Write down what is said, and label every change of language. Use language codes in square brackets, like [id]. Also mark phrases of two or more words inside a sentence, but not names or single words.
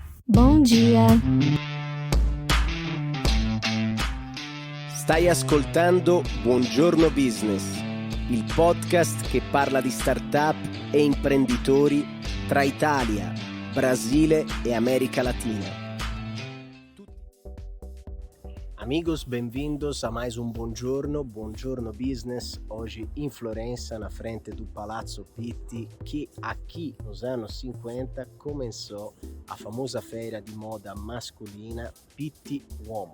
[pt] Bom dia! [it] Stai ascoltando Buongiorno Business, il podcast che parla di startup e imprenditori tra Italia, Brasile e América Latina. [pt] Amigos, bem-vindos a mais um Buongiorno Business, hoje em Florença, na frente do Palazzo Pitti, que aqui nos anos 50 começou a famosa feira de moda masculina Pitti Uomo.